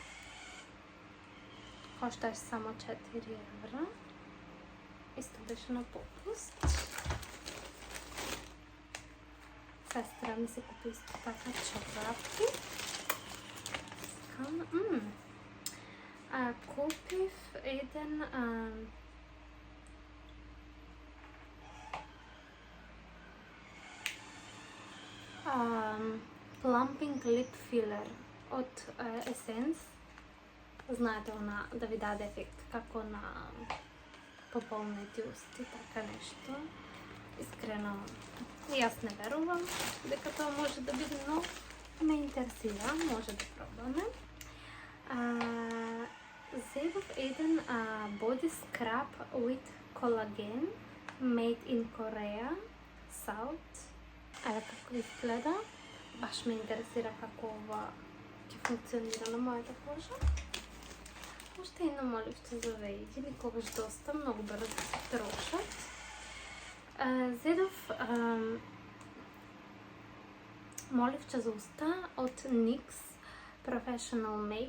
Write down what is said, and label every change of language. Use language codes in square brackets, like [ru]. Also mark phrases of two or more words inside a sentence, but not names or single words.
[mk] Кошташе само 4 евра. Исто беше на попуст. Сестра ми се купи исто така чорапи. Купив еден [en] plumping lip filler [mk] од Essence. Знаете, она да ви даде ефект како на пополнети усти, така нешто. Искрено, јас не верувам дека тоа може да биде, но ме интересира, може да пробаме. Зедов еден [en] body scrub with collagen made in Korea, South. [mk] Еве како изгледа. Баш ме интересира како ова ќе функционира на мојата кожа. Уште едно моливче за вејки, никогаш доста, многу брзо се трошат. Зедов моливче за уста од NYX Professional Makeup.